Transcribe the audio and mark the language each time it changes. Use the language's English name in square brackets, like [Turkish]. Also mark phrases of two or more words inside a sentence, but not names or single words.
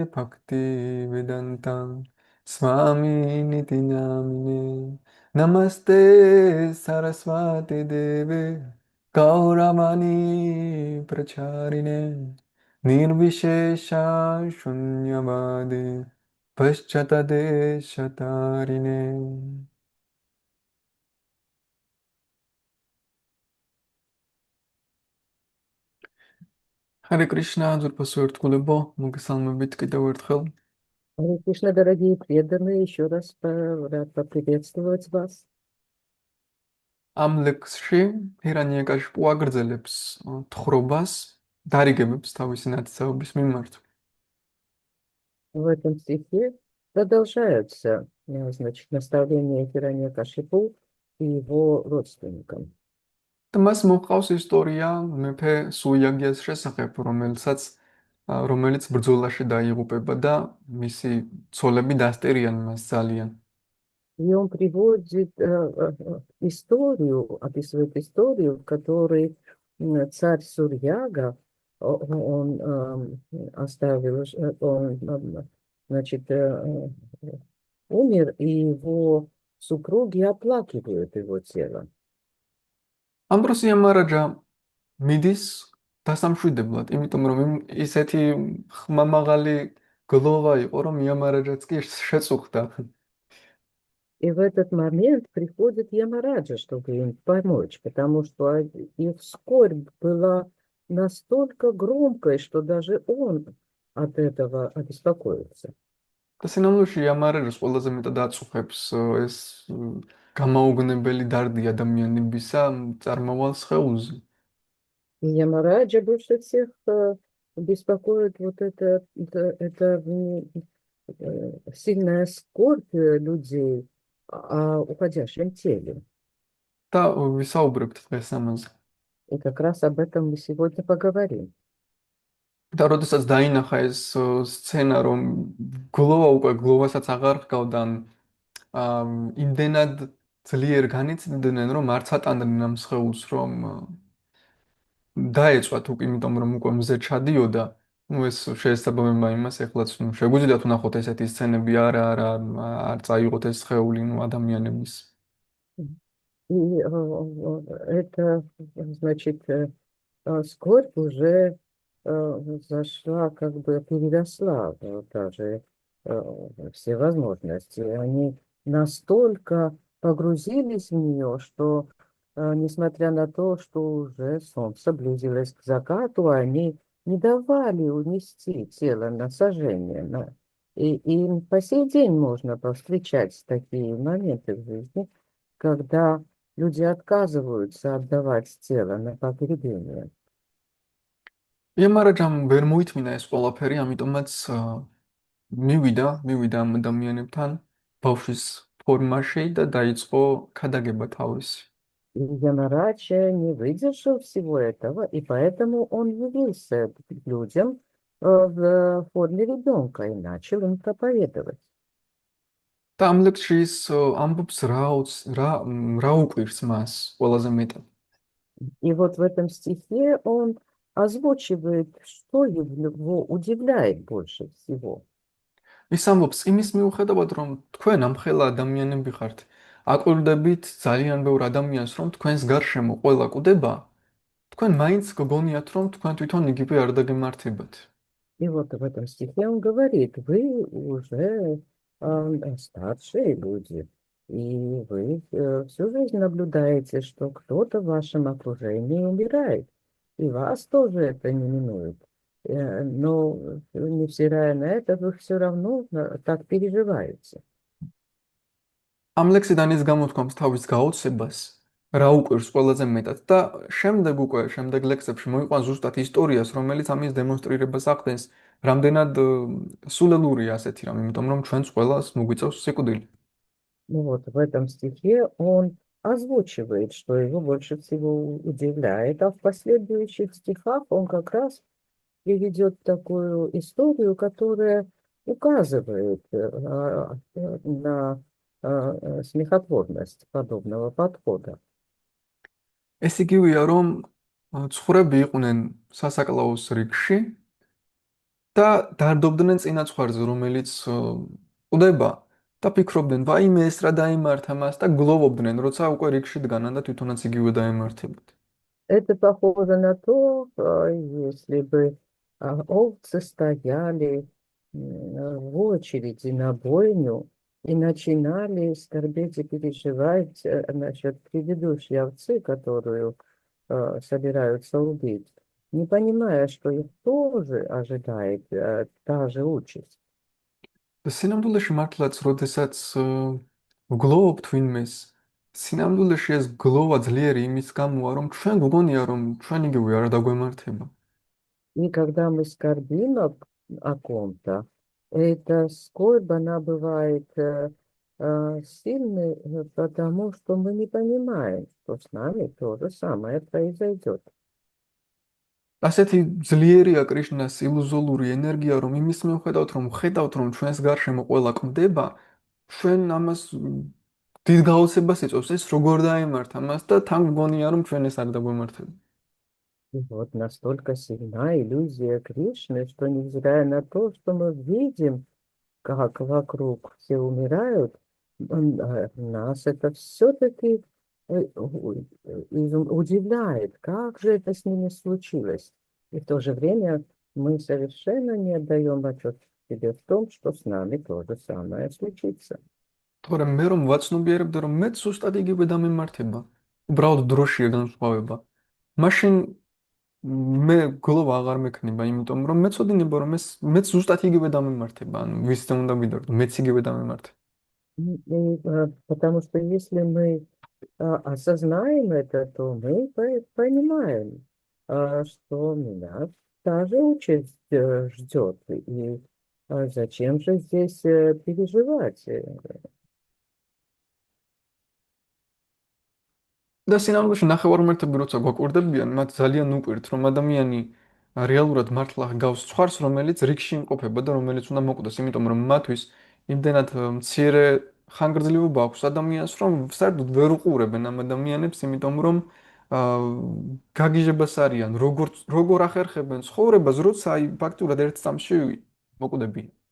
[Sanskrit] भक्ति वेदान्त स्वामि निति नामिने नमस्ते सरस्वती देवे गौरवाणी प्रचारिणे निर्विशेष शून्यवादि पाश्चात्यदे शतारिणे [Russian] Харе Кришна, [Georgian] ძვირფასო ერთგულებო, მოგესალმებით კიდევ ერთხელ. [Russian] Харе Кришна, дорогие преданные, еще раз рад поприветствовать вас. [Georgian] ამ ლექსში ჰირანიაკაშიპუ აგრძელებს თხრობას, დარიგებებს თავისი ნათესაობის მიმართ. [Russian] В этом стихе продолжаются, значит, наставления Хираньякашипу и его родственникам. [Georgian] და მას მოყავს ისტორია მეფე სუიაგიას შესახებ, რომელიც ბრძოლაში დაიღუპება და მისი ცოლები დასტერიან მას ძალიან. [Russian] И он приводит историю, описывает историю, в которой царь Сурьяга, он оставил, он, значит, умер, и его супруги оплакивают его тело. [Georgian] ამბროსია მარაჯა მიდის დასამშვიდებლად, იმიტომ რომ ისეთი ხმამაღალი გლოვა იყო, რომ იამარაჯაც კი შეწუხდა. [Russian] И в этот момент приходит Ямараджа, чтобы им помочь, потому что их скорбь была настолько громкой, что даже он от этого обеспокоился. [Georgian] და სინამდვილეში იამარაჯას ყველაზე მეტად აწუხებს ეს გამაოგნებელი დარდი ადამიანებისა წარმოვალ სხეულზე. [Russian] И Ямараджа больше всех беспокоит вот это сильная скорбь людей о уходящем теле. [Georgian] და ვისაუბრებთ დღეს ამაზე. [Russian] И как раз об этом мы сегодня поговорим. [Georgian] და როდესაც დაინახა ეს სცენა, რომ გლოვასაც აღარ ჰყავდა, იმდენად ძლიერ განიცდიდნენ, რომ არც ატანდნენ ამ სხეულს, რომ დაეწვათ უკვე, იმიტომ რომ უკვე მზე ჩადიოდა. ეს შეესაბამება იმას, ეხლაც შეგვიძლიათ ვნახოთ ესეთი სცენები, არ წაიღოთ ეს სხეული ადამიანების. [Russian] И это, значит, скорбь уже зашла, как бы переросла даже все возможности. Они настолько погрузились в нее, что, несмотря на то, что уже солнце близилось к закату, они не давали унести тело на сожжение. И по сей день можно повстречать такие моменты в жизни, когда люди отказываются отдавать тело на погребение. [Georgian] იამარაჯამ ვერ მოითმინა ეს ყველაფერი, ამიტომაც მივიდა ამ ადამიანებთან ბავშვის ფორმაში და დაიწყო ქადაგება თავისი. [Russian] И Ямарадж не выдержал всего этого, и поэтому он явился к людям в форме ребенка и начал им проповедовать. [Georgian] და ამ ლექსში ის ამბობს რა უყვირს მას ყველაზე მეტად. [Russian] И вот в этом стихе он озвучивает, что его удивляет больше всего. [Georgian] ის ამბობს იმის მიუხედავად, რომ თქვენ ამხელა ადამიანები ხართ, აკვირდებით ძალიან ბევრ ადამიანს, რომ თქვენს გარშემო ყველა კვდება, თქვენ მაინც გგონიათ, რომ თქვენ თვითონ იგივე არ დაგემართებათ. [Russian] И вот в этом стихе он говорит, вы уже старшие люди, и вы всю жизнь наблюдаете, что кто-то в вашем окружении умирает, и вас тоже это не минует. Но, невзирая на это, вы все равно так переживаете. [Georgian] ამ ლექსიდან ის გამოთქვამს თავის გაოცებას, რა უყვირს ყველაზე მეტად და შემდეგ ლექსებში მოიყვანს ზუსტად ისტორიას, რომელიც ამის დემონსტრირებას ახდენს, რამდენად სულელურია ასეთი რამ, იმიტომ რომ ჩვენს ყველას მოგვიწევს სიკვდილი. [Russian] Ну вот в этом стихе он озвучивает, что его больше всего удивляет, а в последующих стихах он как раз приведет такую историю, которая указывает на смехотворность подобного подхода. [Georgian] ეს იგივეა, რომ ცხრები იყვნენ სასაკლაოს რიგში და დარდობდნენ წინაცხვარზე, რომელიც ყვდება და ფიქრობდნენ, ვაიმე ეს რა დაემართა მას და გლოვობდნენ, როცა უკვე რიგში დგანან და თვითონაც იგივე დაემართებათ. [Russian] Это похоже на то, если бы овцы стояли в очереди на бойню и начинали скорбеть и переживать насчет предыдущей овцы, которую собираются убить, не понимая, что их тоже ожидает та же участь. [Georgian] და სინამდვილეში მართლაც, როდესაც ვგლოვობთ ვინმეს, სინამდვილეში ეს გლოვა ძლიერი იმის გამოა, რომ ჩვენ გვგონია, რომ ჩვენ იგივე არ დაგვემართება. [Russian] И когда мы скорбим о ком-то, Эта скорбь, она бывает сильной, потому что мы не понимаем, что с нами то же самое произойдет. [Georgian] ასეთი ძლიერია კრიშნას ილუზორული ენერგია, რომ იმის მიუხედავად, რომ ხედავთ, რომ ჩვენს გარშემო ყველა კვდება, ჩვენ ამას დიდ გაოცებას იწვევს, ეს როგორ დაემართ ამას და თან გგონია, რომ ჩვენ ეს არ დაგვემართება. [Russian] И вот настолько сильна иллюзия Кришны, что невзирая на то, что мы видим, как вокруг все умирают, нас это все-таки удивляет, как же это с ними случилось. И в то же время мы совершенно не отдаем отчет себе в том, что с нами то же самое случится. [Georgian] თორემ მე რომ ვაცნობიერებდა, რომ მეც ზუსტად იგივე დამემართება, უბრალოდ დროშია განსხვავება. მაშინ მე გლოვა აღარ მექნება, იმიტომ რომ მეცოდინება, რომ ეს მეც ზუსტად იგივე დამემართება, ანუ ვისზე უნდა ვიდორო, მეც იგივე დამემართება. [Russian] Потому что если мы осознаем это, то мы понимаем, что меня та же участь ждет. И зачем же здесь переживать? [Georgian] და სინამდვილეში ნახევარმართები როცა გვაკვირდებიან, მათ ძალიან უყვირთ, რომ ადამიანი რეალურად მართლა გავს სხვას, რომელიც რიგში იმყოფება და რომელიც უნდა მოკვდეს, იმიტომ რომ მათთვის იმდენად მცირე ხანგრძლივობა აქვს ადამიანს, რომ საერთოდ ვერ უყურებენ ამ ადამიანებს, იმიტომ რომ აა გაგიჟებას არიან, როგორ ახერხებენ ცხოვრებას, როცა აი ფაქტურად ერთ წამში მოკვდებიან.